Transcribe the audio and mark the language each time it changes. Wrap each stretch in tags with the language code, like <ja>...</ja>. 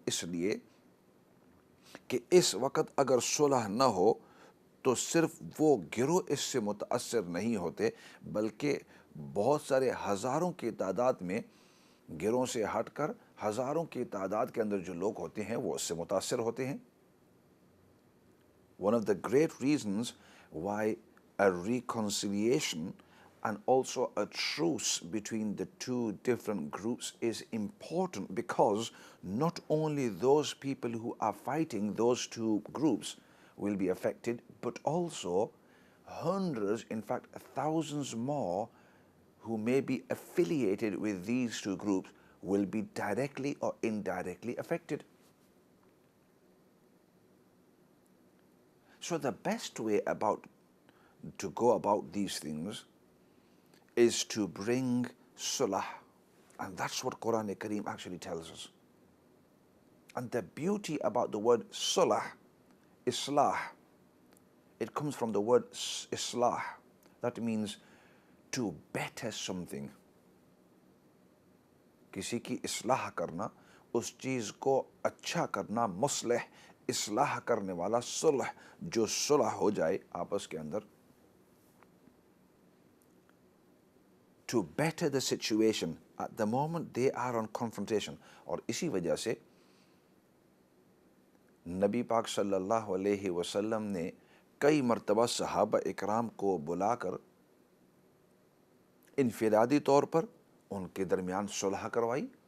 <hi>इसलिए कि इस वक्त अगर सुलह न हो तो सिर्फ वो गिरोह इससे मुतासर नहीं होते, बल्कि बहुत सारे हज़ारों की तादाद में गिरोह से हटकर हज़ारों की तादाद के अंदर जो लोग होते हैं वो उससे मुतासर होते हैं।</hi> <en>One of the great reasons why a reconciliation and also a truce between the two different groups is important, because not only those people who are fighting those two groups will be affected, but also hundreds, in fact thousands more who may be affiliated with these two groups will be directly or indirectly affected. So the best way to go about these things is to bring sulah, and that's what Quran Kareem actually tells us. And the beauty about the word sulah, islah, it comes from the word islah. That means to better something.</en> <hi>किसी की इस्लाह करना, उस चीज़ को अच्छा करना, मुस्लिह, इस्लाह करने वाला, सुलह, जो सुलह हो जाए आपस के अंदर,</hi> <en>to better the situation. At the moment they are on confrontation.</en> <hi>और इसी वजह से नबी पाक सल्लल्लाहु अलैहि वसल्लम ने कई मरतबा सहाबा इकराम को बुलाकर इनफिरादी तौर पर उनके दरमियान सुलह करवाई।</hi>